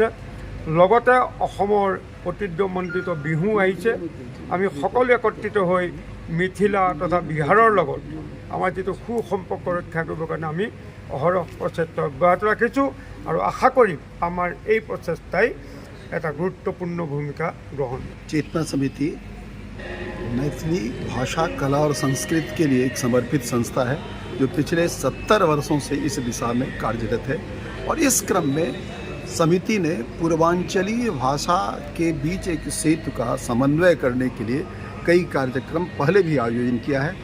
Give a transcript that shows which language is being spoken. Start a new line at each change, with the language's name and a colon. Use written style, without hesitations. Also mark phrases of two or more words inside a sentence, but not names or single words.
Assamese: লগতে অসমৰ ঐতিহ্যমণ্ডিত বিহু আহিছে। আমি সকলো একত্ৰিত হৈ মিথিলা তথা বিহাৰৰ লগত আমাৰ যিটো সুসম্পৰ্ক ৰক্ষা কৰিবৰ কাৰণে আমি অহৰহ প্ৰচেষ্টা অব্যাহত ৰাখিছোঁ আৰু আশা কৰিম আমাৰ এই প্ৰচেষ্টাই এটা গুৰুত্বপূৰ্ণ ভূমিকা গ্ৰহণ।
Hindi: चेतना समिति मैथिली भाषा, कला और संस्कृति के लिए एक समर्पित संस्था है जो पिछले 70 वर्षों से इस दिशा में कार्यरत है और इस क्रम में समिति ने पूर्वांचलीय भाषा के बीच एक सेतु का समन्वय करने के लिए कई कार्यक्रम पहले भी आयोजन किया है।